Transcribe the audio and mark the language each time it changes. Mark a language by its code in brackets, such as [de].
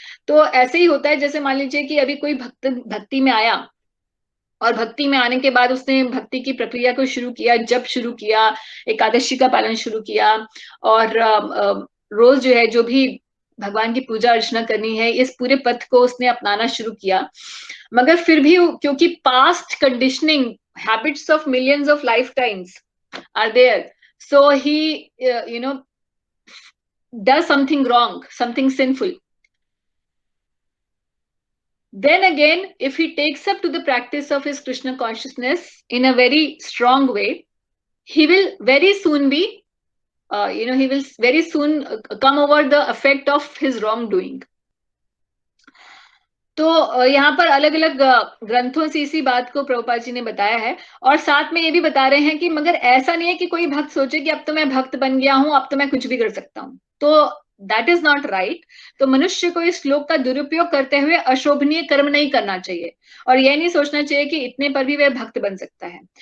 [hi] तो ऐसे ही होता है, जैसे मान लीजिए कि अभी कोई भक्ति में आया और भक्ति में आने के बाद उसने भक्ति की प्रक्रिया को शुरू किया, जब शुरू किया, एकादशी का पालन शुरू किया, और रोज जो है जो भी भगवान की पूजा अर्चना करनी है, इस पूरे पथ को उसने अपनाना शुरू किया, मगर फिर भी क्योंकि past conditioning [en] habits of millions of lifetimes are there, so he does something wrong, something sinful. Then again, if he takes up to the practice of his Krishna consciousness in a very strong way, he will very soon be he will very soon come over the effect of his wrongdoing. [hi] तो यहाँ पर अलग अलग ग्रंथों से इसी बात को प्रभुपाद जी ने बताया है, और साथ में ये भी बता रहे हैं कि मगर ऐसा नहीं है कि कोई भक्त सोचे कि अब तो मैं भक्त बन गया हूं, अब तो मैं कुछ भी कर सकता हूं, तो [en] That is not right. [hi] तो मनुष्य को इस श्लोक का दुरुपयोग करते हुए अशोभनीय कर्म नहीं करना चाहिए, और यह नहीं सोचना चाहिए कि इतने पर भी वह भक्त बन सकता है।